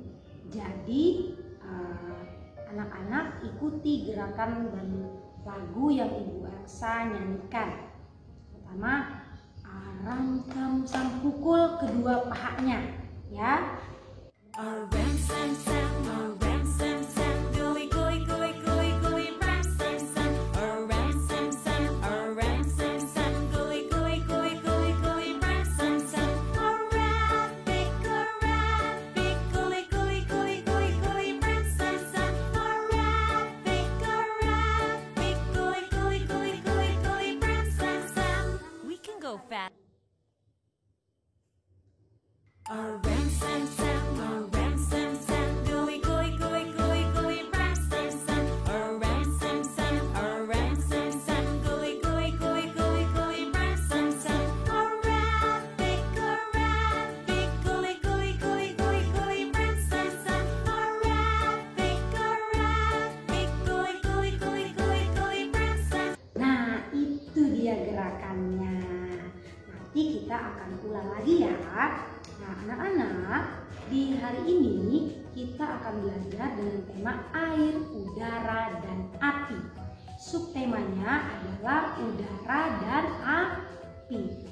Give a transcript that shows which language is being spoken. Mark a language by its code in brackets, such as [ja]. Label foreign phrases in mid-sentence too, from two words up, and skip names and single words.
[id] Jadi, anak-anak ikuti gerakan dan lagu yang Ibu Elsa nyanyikan. Pertama, aram tam sam, pukul kedua pahanya ya. Aram sam sam, aram sam sam, goi goi goi goi goi, ram sam sam, aram sam sam, aram sam sam, goi goi goi goi goi, ram sam sam, arabik arabik, goi goi goi goi goi, ram sam sam, arabik arabik, goi goi goi goi goi, ram sam sam. [en] We can go fast. Aram sam sam, aram sam sam, goi goi goi goi goi, ram sam sam, aram sam sam, aram sam sam, goi goi goi goi goi, ram sam sam, arabik arabik, goi goi goi goi goi, ram sam sam, arabik arabik, goi goi goi goi goi, ram sam. [id] Nah, itu dia gerakannya. Nanti kita akan ulang lagi ya. Nah, anak-anak, di hari ini kita akan belajar dengan tema air, udara, dan api. Subtemanya adalah udara dan api.